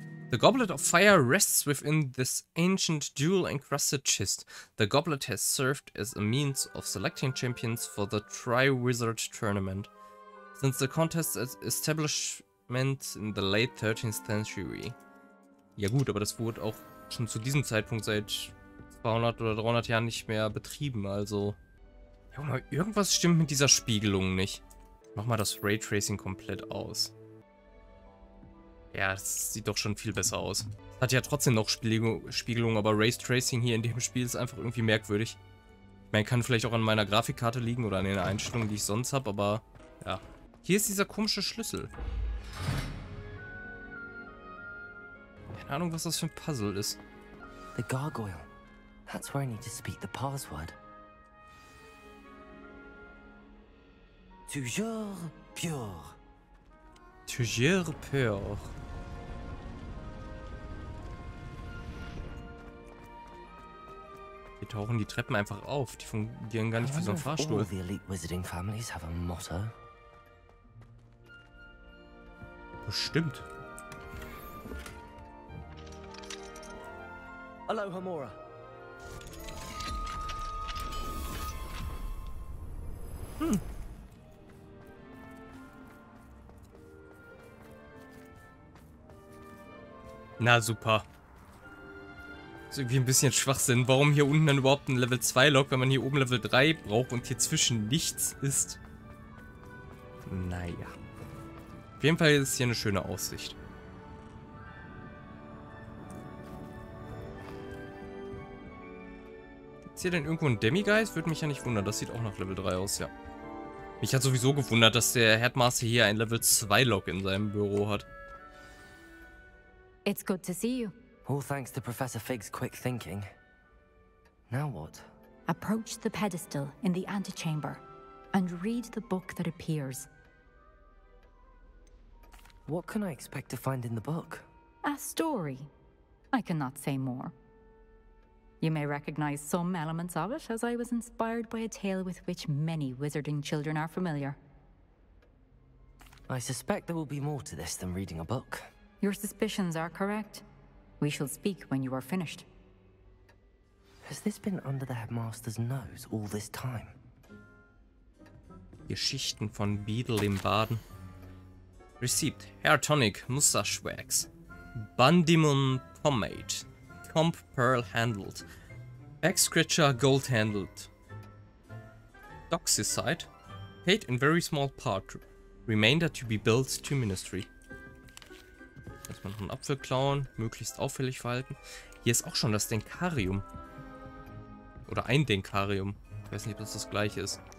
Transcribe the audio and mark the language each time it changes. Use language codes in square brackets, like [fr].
[en] The Goblet of Fire rests within this ancient jewel-encrusted chest. The goblet has served as a means of selecting champions for the Tri-Wizard Tournament. Since the contest's establishment in the late 13th century. [de] Ja gut, aber das wurde auch schon zu diesem Zeitpunkt seit 200 oder 300 Jahren nicht mehr betrieben, also... Junge, irgendwas stimmt mit dieser Spiegelung nicht. Mach mal das Raytracing komplett aus. Ja, das sieht doch schon viel besser aus. Hat ja trotzdem noch Spiegelung, aber Raytracing hier in dem Spiel ist einfach irgendwie merkwürdig. Ich meine, kann vielleicht auch an meiner Grafikkarte liegen oder an den Einstellungen, die ich sonst habe, aber ja. Hier ist dieser komische Schlüssel. Keine Ahnung, was das für ein Puzzle ist. [en] The gargoyle. That's where I need to speak the password. [fr] Toujours pur. Toujours pur. [de] Hier tauchen die Treppen einfach auf. Die fungieren gar nicht wie so ein Fahrstuhl. [en] All the elite wizarding families have a motto. [de] Bestimmt. [en] Hello, Hamora. [de] Na super. Ist irgendwie ein bisschen Schwachsinn. Warum hier unten dann überhaupt ein Level 2 Log, wenn man hier oben Level 3 braucht und hier zwischen nichts ist? Naja. Auf jeden Fall ist hier eine schöne Aussicht. Ist hier denn irgendwo ein Demigeist? Würde mich ja nicht wundern. Das sieht auch nach Level 3 aus, ja. Mich hat sowieso gewundert, dass der Headmaster hier ein Level 2 Log in seinem Büro hat. [en] It's good to see you. All thanks to Professor Fig's quick thinking. Now what? Approach the pedestal in the antechamber and read the book that appears. What can I expect to find in the book? A story. I cannot say more. You may recognize some elements of it, as I was inspired by a tale with which many wizarding children are familiar. I suspect there will be more to this than reading a book. Your suspicions are correct. We shall speak when you are finished. Has this been under the headmaster's nose all this time? [de] Geschichten von Beadle im Baden. [en] Receipt. Hair Tonic, Mustache Wax. Bandimon Pomade. Comp Pearl Handled. Back Scratcher Gold Handled. Doxicide. Paid in very small part. Remainder to be billed to Ministry. [de] Erstmal noch einen Apfel klauen. Möglichst auffällig verhalten. Hier ist auch schon das Denkarium. Oder ein Denkarium. Ich weiß nicht, ob das gleiche ist.